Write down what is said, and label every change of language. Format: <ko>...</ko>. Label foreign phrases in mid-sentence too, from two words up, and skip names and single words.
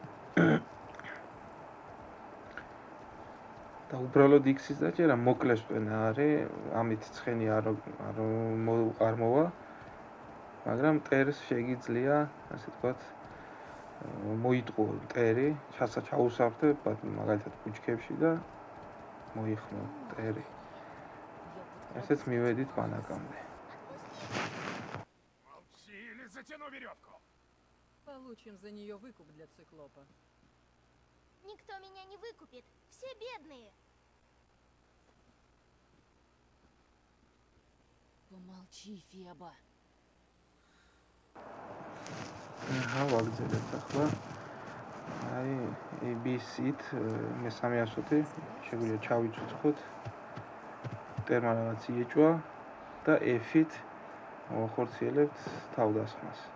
<ka>და უბრალოდ X-ის დაჭერა მოკლე სტვენა არის, ამით ცხენი არ მოვა, მაგრამ ტერს შეგიძლია, ასე ვთქვათ, მოიტყო ტერი, ჩაუსაფრთე, მაგალითად ბუჩქებში და მოიხმო ტერი. ესეც მივედით ბანაკამდე.</ka> <ru>Молчи или затяну веревку. Получим за нее выкуп для циклопа. Никто меня не выкупит. Все бедные. Помолчи, Феба.</ru> <ka>ვაგრძელებთ ახლა. აი, ABC-ით მესამე ასოთი შეგვიძლია ჩავიცოცხლოთ. ტერმა რაღაც იეჭვა და F-ით მოახორციელებთ თავდასხმას.</ka>